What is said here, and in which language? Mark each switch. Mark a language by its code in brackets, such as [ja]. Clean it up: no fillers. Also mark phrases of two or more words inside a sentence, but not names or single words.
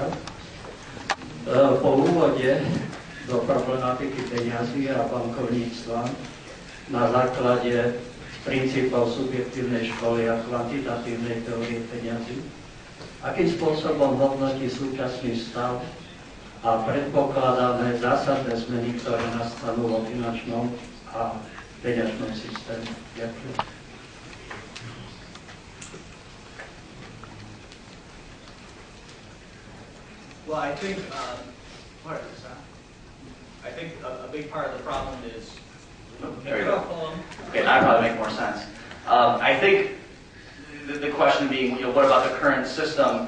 [sk] Po úvode do problematiky peniazy a bankovníctva na základe princípov subjektívnej školy a kvantitatívnej teórie peniazy, akým spôsobom hodnotí súčasný stav a predpokladané zásadné zmeny, ktoré nastanú vo finančnom a peňažnom systéme? Ďakujem. [en] Well, I think a big part of the problem is. There you go. Okay, now probably make more sense. I think the question being, what about the current system?